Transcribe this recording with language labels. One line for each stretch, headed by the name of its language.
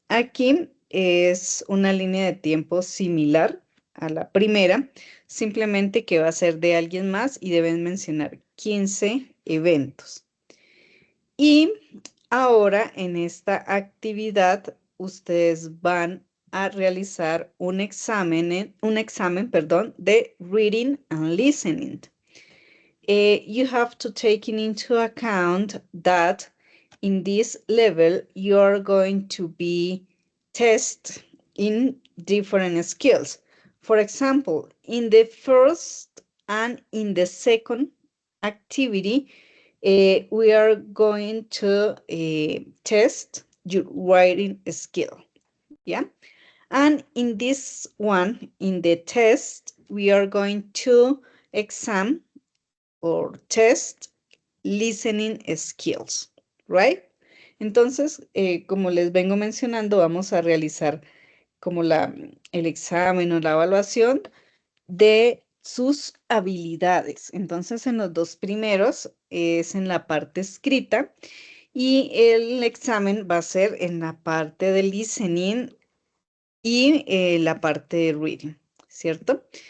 Spanish: Aquí es una línea de tiempo similar a la primera, simplemente que va a ser de alguien más y deben mencionar 15 eventos. Y ahora en esta actividad ustedes van a realizar un examen, perdón, de
English: reading and listening. You have to take into account that in this level you are going to be tested in different skills. For example, in the first and in the second activity, we are going to test your writing skill. Yeah. And in this one, in the test, we are going to examine or test listening skills, right?
Spanish: Entonces, como les vengo mencionando, vamos a realizar como el examen o la evaluación de sus habilidades. Entonces, en los dos primeros es en la parte escrita y el examen va a ser en la parte de listening y la parte de reading, ¿cierto?